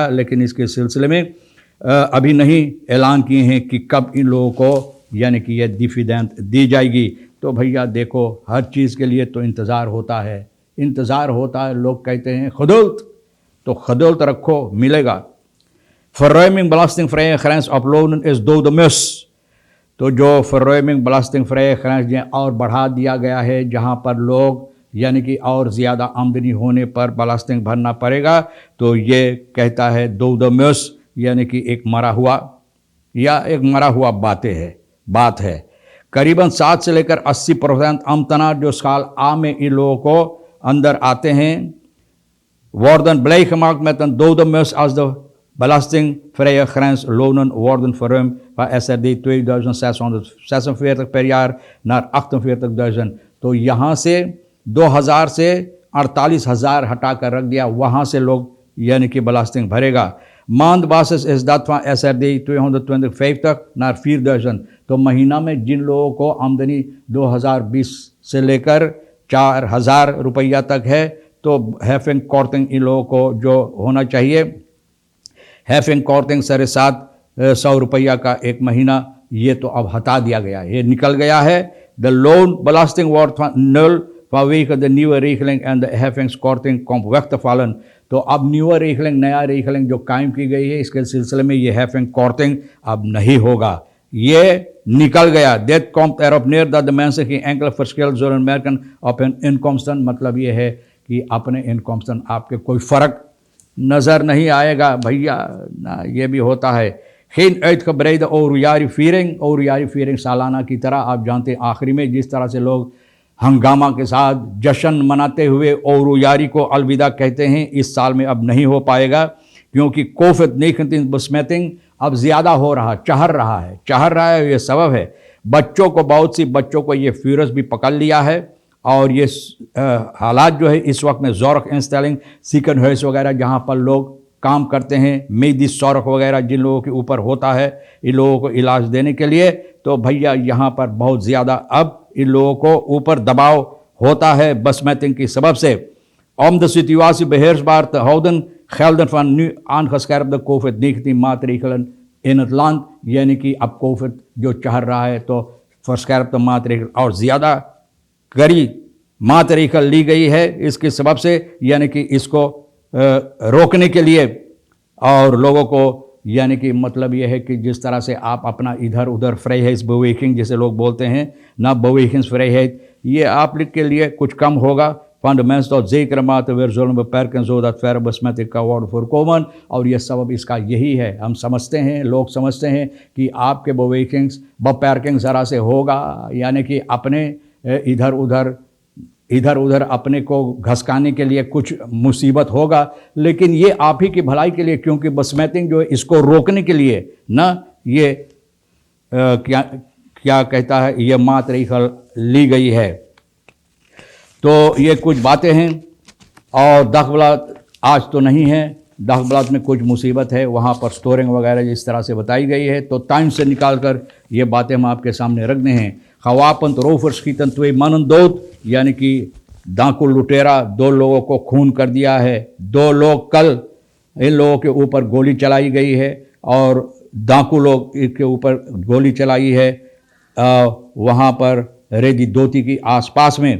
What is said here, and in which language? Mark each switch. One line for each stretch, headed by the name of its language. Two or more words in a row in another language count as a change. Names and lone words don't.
Caribbean Hindustani: लेकिन इसके सिलसिले में अभी नहीं ऐलान किए हैं कि कब इन लोगों को यानी कि यह डिविडेंड दी जाएगी। तो भैया देखो हर चीज़ के लिए तो इंतज़ार होता है। लोग कहते हैं खुदुल्त, तो खुदुल्त रखो, मिलेगा।
Dutch: verruiming belastingvrije grens op lonen is dode mus।
Caribbean Hindustani: तो जो
Dutch: verruiming belastingvrije grens
Caribbean Hindustani: जो और बढ़ा दिया गया है, जहाँ पर लोग यानी कि और ज़्यादा आमदनी होने पर belasting भरना पड़ेगा, तो ये कहता है
Dutch: dode mus
Caribbean Hindustani: यानी कि एक मरा हुआ बात है। करीबन 7 से लेकर 80% ambtenaar जो साल आ में इन लोगों को अंदर आते हैं
Dutch: worden blij gemaakt met een dode mus als de belastingvrije grens lonen worden verruimd van SRD 2646 per jaar naar 48.000।
Caribbean Hindustani: तो यहाँ से 2000 से 48,000 हटा कर रख दिया, वहाँ से लोग यानी कि belasting भरेगा।
Dutch: maandbasis is dat van SRD 250 naar 4000।
Caribbean Hindustani: तो महीना में जिन लोगों को आमदनी 2020 से लेकर 4000 रुपया तक है तो
Dutch: heffingskorting
Caribbean Hindustani: इन लोगों को जो होना चाहिए
Dutch: heffingskorting
Caribbean Hindustani: 750 रुपया का एक महीना, ये तो अब हटा दिया गया है, ये निकल गया है।
Dutch: De loon belasting wordt van 0 vanwege de nieuwe regeling en de heffingskorting komt weg te vallen।
Caribbean Hindustani: तो अब
Dutch: nieuwe regeling,
Caribbean Hindustani: नया regeling जो कायम की गई है, इसके सिलसिले में ये हैफिंग कॉर्टिंग अब नहीं होगा, ये निकल गया।
Dutch: Dit komt erop neer dat de mensen geen enkele verschil zullen merken op hun inkomsten।
Caribbean Hindustani: मतलब ये है कि अपने इनकमsten आपके कोई फ़र्क नज़र नहीं आएगा भैया ना, ये भी होता है।
Dutch: geen uitgebreide
Caribbean Hindustani: ओरुयारी सालाना की तरह, आप जानते हैं आखिरी में जिस तरह से लोग हंगामा के साथ जश्न मनाते हुए ओरुयारी को अलविदा कहते हैं, इस साल में अब नहीं हो पाएगा, क्योंकि कोविड-19 besmetting अब ज़्यादा हो रहा, चढ़ रहा है। ये सबब है, बच्चों को, बहुत सी बच्चों को ये वायरस भी पकड़ लिया है। और ये हालात जो है इस वक्त में
Dutch: zorginstelling, ziekenhuis
Caribbean Hindustani: वगैरह जहाँ पर लोग काम करते हैं,
Dutch: medisch zorg
Caribbean Hindustani: वगैरह जिन लोगों के ऊपर होता है, इन लोगों को इलाज देने के लिए, तो भैया यहाँ पर बहुत ज़्यादा अब इन लोगों को ऊपर दबाव होता है besmetting की सबब से।
Dutch: Om de situatie beheersbaar te houden gelden van nu aangescherpte COVID-19 maatregelen in het land,
Caribbean Hindustani: यानी कि अब कोविड जो चढ़ रहा है तो
Dutch: verscherpte maatregelen
Caribbean Hindustani: और ज़्यादा कड़ी मातरीकल ली गई है इसके सबब से, यानी कि इसको रोकने के लिए। और लोगों को, यानी कि मतलब ये है कि जिस तरह से आप अपना इधर उधर vrijheidsbeweging जिसे लोग बोलते हैं ना, bewegingsvrijheid, ये आप के लिए कुछ कम होगा।
Dutch: van de mens tot zekere mate weer zullen beperken zodat verre besmetting kan worden voorkomen।
Caribbean Hindustani: और ये सबब इसका यही है, हम समझते हैं, लोग समझते हैं कि आपके beperking ज़रा से होगा, यानी कि अपने इधर उधर अपने को घसकाने के लिए कुछ मुसीबत होगा, लेकिन ये आप ही की भलाई के लिए, क्योंकि besmetting जो है इसको रोकने के लिए ना, ये क्या कहता है, ये मातरीकल ली गई है। तो ये कुछ बातें हैं। और दखबलात आज तो नहीं है, दखबलात में कुछ मुसीबत है, वहाँ पर स्टोरिंग वगैरह जिस तरह से बताई गई है, तो टाइम से निकाल कर ये बातें हम आपके सामने रखने हैं।
Dutch: Gewapend rovers schieten 2 mannen dood,
Caribbean Hindustani: यानी कि डाकू लुटेरा 2 लोगों को खून कर दिया है। 2 लोग कल इन लोगों के ऊपर गोली चलाई गई है और डाकू लोग इनके ऊपर गोली चलाई है वहाँ पर रेडी दोती की आसपास में।